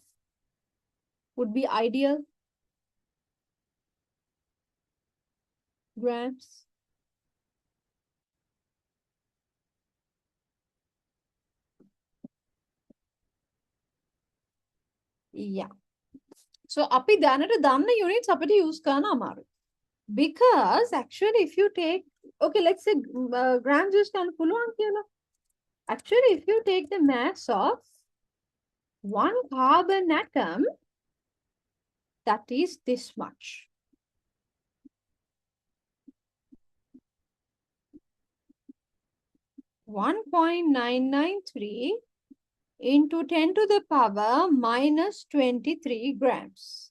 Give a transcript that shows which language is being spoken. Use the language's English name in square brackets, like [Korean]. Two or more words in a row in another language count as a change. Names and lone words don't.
[English] Would be ideal? Grams? Yeah. [Sinhala] So අපි දැනට දන්න units අපිට use කරන්න අමාරුයි. [English] Because actually if you take, okay, let's say grams use [Sinhala] කරන්න පුළුවන් කියලා. [English] Actually, if you take the mass of one carbon atom, that is this much. (1.993) into 10 to the power minus 23 grams.